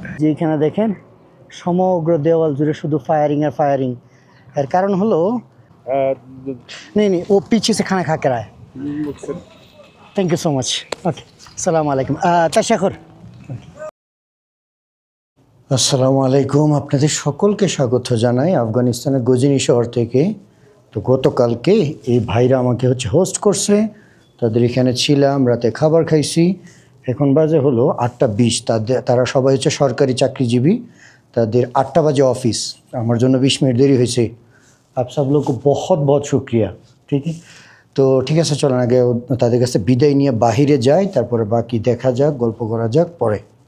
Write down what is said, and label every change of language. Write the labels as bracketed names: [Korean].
[Bangla] যে এখানে দেখেন সমগ্র দেওয়াল জুড়ে শুধু ফায়ারিং আর ফায়ারিং। এর কারণ হলো [Hindi] नहीं नहीं वो पीछे से खाना खा कर आए। Thank you so much. Okay अस्सलाम वालेकुम तशक्कुर। [Bangla] আসসালামু আলাইকুম, আপনাদের সকলকে স্বাগত জানাই আফগানিস্তানের গজনি শহর থেকে। তো গতকালকে এই ভাইরা আমাকে হোস্ট করছে, তাদের এখানে ছিলাম, রাতে খাবার খাইছি। এখন বাজে হলো 8টা 20। তারা সবাই হচ্ছে সরকারি চাকরিজীবী, তাদের 8টা বাজে অফিস। আমার জন্য 20 মিনিট দেরি হয়েছে। [Hindi] आप सब लोग को बहुत बहुत शुक्रिया। ठीक है, [Bangla] তো ঠিক আছে, চলেন আগে তাদের কাছে বিদায় নিয়ে বাহিরে যাই, তারপরে বাকি দেখা যাক, গল্প করা যাক পরে।